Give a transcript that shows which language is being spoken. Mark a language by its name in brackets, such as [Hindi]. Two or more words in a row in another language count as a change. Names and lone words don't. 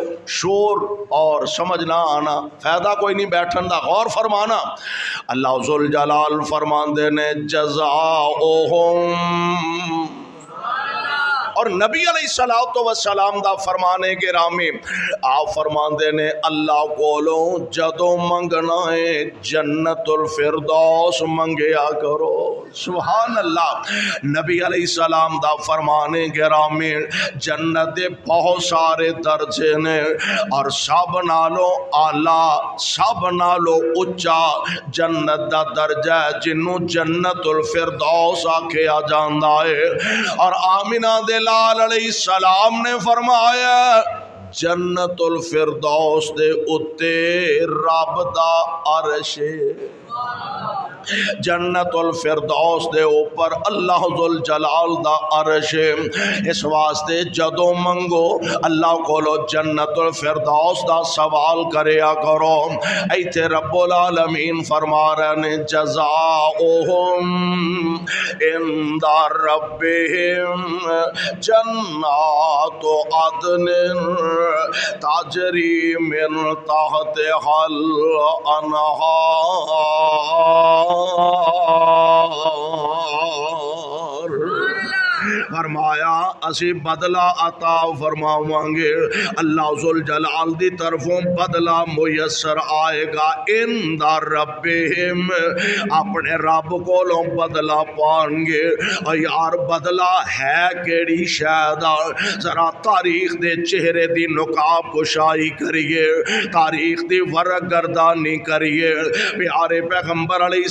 [Punjabi] شور اور سمجھ نہ آنا فائدہ کوئی نہیں، بیٹھن دا غور فرمانا۔ اللہ ذوالجلال فرمان دے نے جزاؤہم، اور نبی علیہ السلام دا فرمانے گرامی آپ فرماندے نے اللہ کولوں جدوں منگنا ہے جنت الفردوس منگیا کرو سبحان اللہ نبی علیہ السلام دا فرمانے گرامی جنت دے بہت سارے درجے نے اور سب نالوں اعلیٰ سب نالوں اچا جنت دا درجہ ہے جنوں جنت الفردوس آکھیا جاندا ہے اور آمینہ دے لال علیہ السلام نے فرمایا جنت الفردوس دے اتے رب دا عرش جنت الفردوس دے اوپر اللہ ذوالجلال دا عرش اس واسطے جدوں منگو اللہ کولو جنت الفردوس دا سوال کریا کرو ایتھے رب العالمین فرما رہے نے [Arabic] جزاؤہم عند ربہم جنات عدن تجری من تحتہا الانہار [Punjabi] فرمایا اسی بدلہ عطا فرماؤں گے اللہ ذوالجلال دی طرفوں بدلہ میسر آئے گا [Arabic] عند ربہم [Punjabi] اپنے رب کولوں بدلہ پائیں گے اور یار بدلہ ہے کیڑی شہدہ ذرا تاریخ دے چہرے دی نقاب کشائی کریے تاریخ دی ورق گردانی کریے پیارے پیغمبر علیہ